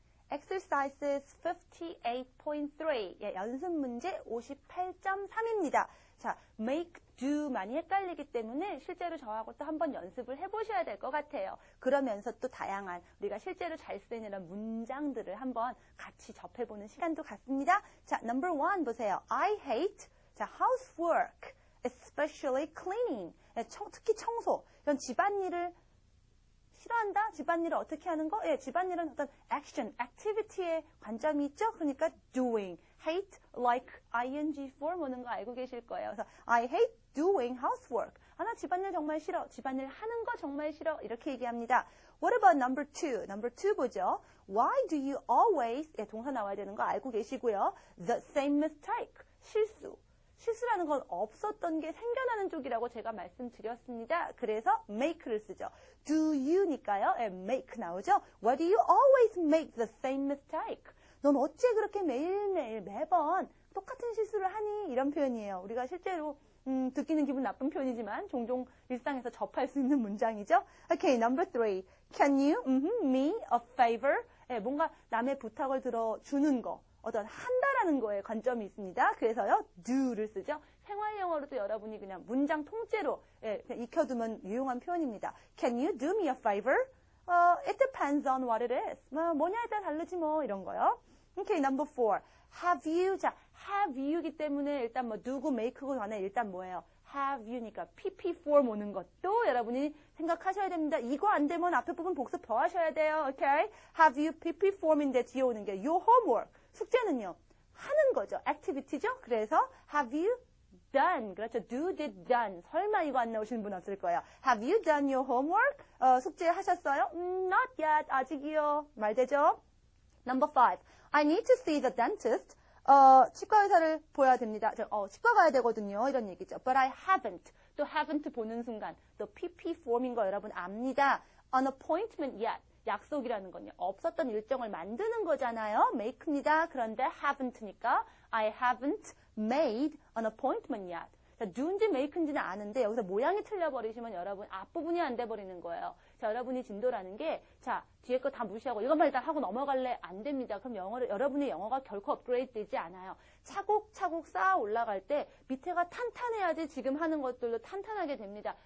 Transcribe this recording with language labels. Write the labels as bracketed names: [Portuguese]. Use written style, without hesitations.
[Korean] Exercises 58.3 연습 문제 58.3입니다. 자, make, do 많이 헷갈리기 때문에 실제로 저하고 또 한번 연습을 해보셔야 될 것 같아요. 그러면서 또 다양한 우리가 실제로 잘 쓰는 이런 문장들을 한번 같이 접해보는 시간도 갖습니다. 자, number 1 보세요. [English] I hate housework, especially cleaning. [Korean] 특히 청소. 이런 집안일을 싫어한다? 집안일을 어떻게 하는 거? 집안일은 어떤 action, activity의 관점이 있죠? 그러니까 doing, hate, like, ing form 오는 거 알고 계실 거예요. [English] 그래서 I hate doing housework. [Korean] 나 집안일 정말 싫어. 집안일 하는 거 정말 싫어. 이렇게 얘기합니다. [English] What about number 2? Number 2 보죠. Why do you always, [Korean] 동사 나와야 되는 거 알고 계시고요. [English] The same mistake, [Korean] 실수. 실수라는 건 없었던 게 생겨나는 쪽이라고 제가 말씀드렸습니다. 그래서 make를 쓰죠. [English] Do you니까요. make 나오죠. Why do you always make the same mistake? [Korean] 넌 어째 그렇게 매일매일 매번 똑같은 실수를 하니? 이런 표현이에요. 우리가 실제로 듣기는 기분 나쁜 표현이지만 종종 일상에서 접할 수 있는 문장이죠. [English] Okay, number 3. Can you me a favor? [Korean] 네, 뭔가 남의 부탁을 들어주는 거, 어떤 한다라는 거에 관점이 있습니다. 그래서요, do를 쓰죠. 생활 영어로도 여러분이 그냥 문장 통째로 그냥 익혀두면 유용한 표현입니다. [English] Can you do me a favor? It depends on what it is. [Korean] 뭐냐에 따라 다르지 뭐 이런 거요. [English] Okay, number 4. Have you? [Korean] 자, have you이기 때문에 일단 뭐 누구 make고 간에 일단 뭐예요? have you니까 pp form 오는 것도 여러분이 생각하셔야 됩니다. 이거 안 되면 앞에 부분 복습 더 하셔야 돼요. [English] Okay? Have you pp form인데 [Korean] 뒤에 오는 게 [English] your homework. [Korean] 숙제는요. 하는 거죠. activity죠. [English] 그래서 have you done. 그렇죠. do, did, done. [Korean] 설마 이거 안 나오시는 분 없을 거예요. [English] Have you done your homework? [Korean] 숙제 하셨어요? [English] Not yet. [Korean] 아직이요. 말 되죠? Number 5. [English] I need to see the dentist. [Korean] 치과 의사를 보아야 됩니다. 치과 가야 되거든요. 이런 얘기죠. [English] But I haven't. [Korean] 또 haven't 보는 순간 또 PP form인 거 여러분 압니다. [English] An appointment yet. [Korean] 약속이라는 건요. 없었던 일정을 만드는 거잖아요. make입니다. [English] 그런데 haven't니까 I haven't made an appointment yet. [Korean] 자, do인지 make인지는 아는데 여기서 모양이 틀려버리시면 여러분 앞부분이 안 돼버리는 거예요. 자, 여러분이 진도라는 게 자, 뒤에 거 다 무시하고 이것만 일단 하고 넘어갈래? 안 됩니다. 그럼 여러분의 영어가 결코 업그레이드 되지 않아요. 차곡차곡 쌓아 올라갈 때 밑에가 탄탄해야지 지금 하는 것들도 탄탄하게 됩니다.